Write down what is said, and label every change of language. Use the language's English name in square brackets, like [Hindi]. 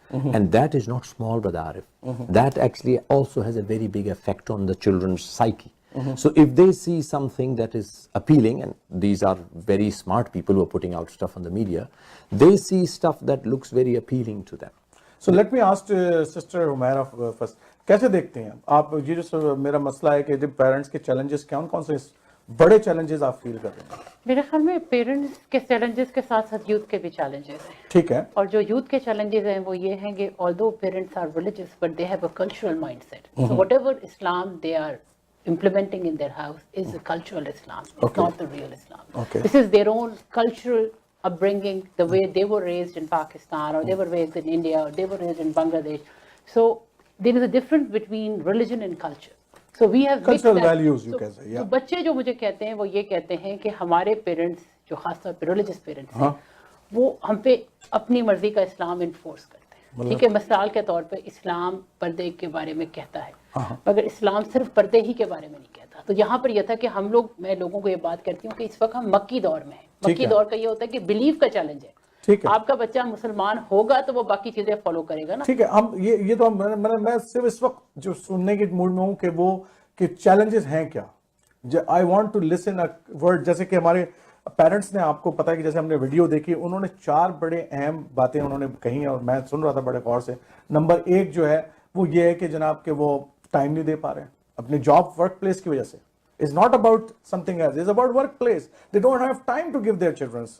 [English] And that is not small, Brother Arif. That actually also has a very big effect on the children's psyche. So if they see something that is appealing, and these are very smart people who are putting out stuff on the media, they see stuff that looks very appealing to them. So let me ask Sister Humaira first. [Hindi] कैसे देखते हैं आप ये जो मेरा मसला है कि जब पेरेंट्स के चैलेंजेस कौन से बड़े चैलेंजेस आप फील कर रहे हैं? मेरे ख्याल में पेरेंट्स के चैलेंजेस के साथ साथ यूथ के भी चैलेंजेस हैं. ठीक है. और जो यूथ के चैलेंजेस हैं वो ये हैं कि although parents are religious but दे have a cultural mindset. [English] So whatever Islam they are implementing in their house is the cultural Islam. It's not the real Islam. Okay. This is their own cultural upbringing, the way they were raised in Pakistan, or they were raised in India, or they were raised in Bangladesh. So there is a difference between religion and culture. So we have Cultural values, you can say, yeah. [Hindi] तो बच्चे जो मुझे कहते हैं वो ये कहते हैं कि हमारे पेरेंट्स जो खासतौर पे रिलीजियस पेरेंट्स हैं वो हम पे अपनी मर्जी का इस्लाम इन्फोर्स करते हैं. ठीक है, मिसाल के तौर पे इस्लाम पर्दे के बारे में कहता है मगर इस्लाम सिर्फ पर्दे ही के बारे में नहीं कहता. तो यहाँ पर यह था कि हम लोग, मैं लोगों को ये बात करती हूँ कि इस वक्त हम मक्की दौर में हैं. मक्की दौर का ये होता है कि बिलीव का चैलेंज है. ठीक है. आपका बच्चा मुसलमान होगा तो वो बाकी चीजें फॉलो करेगा ना. ठीक है. हम ये तो मैं सिर्फ इस वक्त जो सुनने के मूड में हूँ कि वो कि चैलेंजेस हैं क्या. I want to listen a word. जैसे कि हमारे पेरेंट्स ने, आपको पता है कि जैसे हमने वीडियो देखी, उन्होंने 4 बड़े अहम बातें उन्होंने कही और मैं सुन रहा था बड़े गौर से. नंबर 1 जो है वो ये है कि जनाब के वो टाइम नहीं दे पा रहे हैं अपने जॉब वर्क प्लेस की वजह से. [English] It's not about something else. It's about workplace. They don't have time to give their children.